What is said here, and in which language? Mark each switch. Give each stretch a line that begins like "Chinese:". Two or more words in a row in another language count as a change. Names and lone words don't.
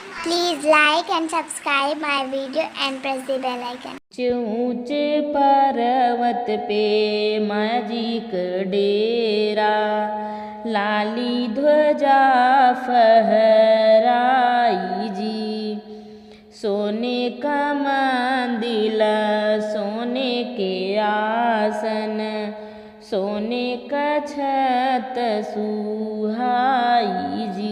English: Please like and subscribe my video and press the bell icon.
Hindi: ऊंचे पर्वत पे माजी का डेरा, लाली ध्वजा फहराई जी। सोने का मंदिर, सोने के आसन, सोने का छत सुहाई जी।